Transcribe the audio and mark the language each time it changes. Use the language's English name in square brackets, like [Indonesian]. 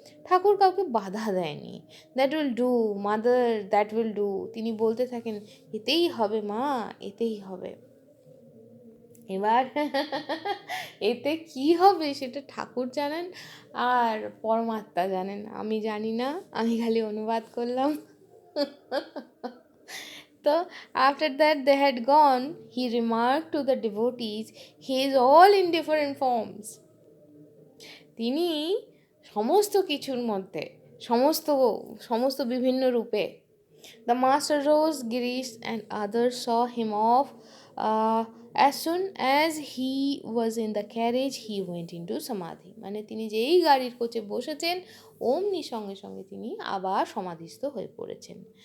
[Bangla] ঠাকুর কাউকে বাধা দেয়নি। [English] that will do mother, that will do, [Bangla] তিনি বলতে থাকেন এতেই হবে মা, এতেই হবে। এবার এতে কি হবে সেটা ঠাকুর জানেন আর পরমাত্মা জানেন, আমি জানি না, আমি খালি অনুবাদ করলাম। [English] তো after that they had gone, he remarked to the devotees, he is all in different forms. [Bangla] তিনি সমস্ত কিছুর মধ্যে, সমস্ত সমস্ত বিভিন্ন রূপে। [English] The master rose, Girish and others saw him off. As soon as he was in the carriage, he went into samadhi. [Bangla] মানে তিনি যেই গাড়ির কোচে বসেছেন, অমনি সঙ্গে সঙ্গে তিনি আবার সমাধিস্থ হয়ে পড়েছেন।